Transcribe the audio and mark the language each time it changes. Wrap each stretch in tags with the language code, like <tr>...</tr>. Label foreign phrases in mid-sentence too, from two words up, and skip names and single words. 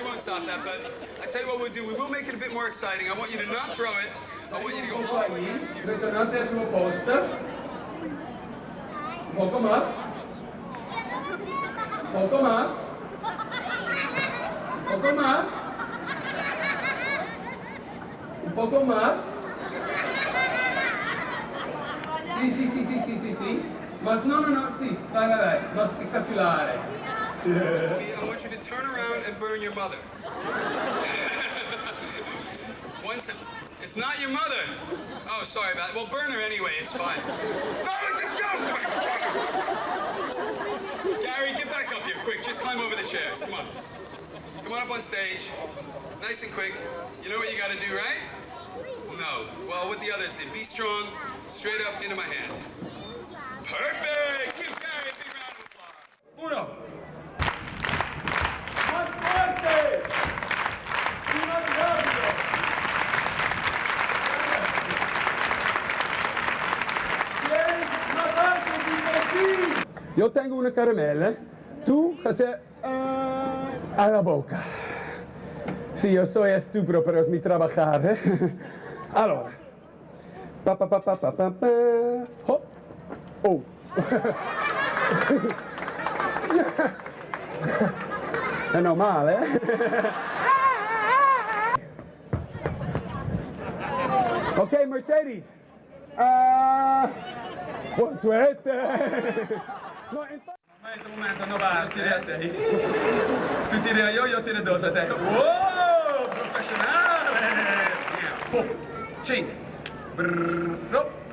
<en>stop that, but I tell you what we'll do. We will make it a bit more exciting. I want you to not throw it. I want you to go all the way back to your seat.</en> <it>Ritornate al tuo posto.</it> <es>Poco más. Poco más. Poco más. Un poco más.</es> <it>Sì.</it> <es>Mas no,</es> <it>sì. Dai. Ma spettacolare.</it> <en>I want you to turn around and burn your mother. It's not your mother. Oh, sorry about it. Well, burn her anyway. It's fine. No, it's a joke! Gary, get back up here, quick. Just climb over the chairs. Come on. Come on up on stage. Nice and quick. You know what you got to do, right? No. Well, what the others did. Be strong. Straight up into my hand. Perfect! Give Gary a big round of applause.</en> <es>Uno. Más fuerte! Y más rápido! ¿Quieres más alto? Dime sí! Yo tengo una caramela. Tú haces a la boca. Sí, yo soy estúpido, pero es mi trabajar, ¿eh?</es> <it>Allora. Hop. Oh. È normale, eh? Ok, Mercedes. Buon suerte. No, momento, no va, tira a te. Tu tira io tiro dos a te. Wow, professionale. Oh, 5. No.</it>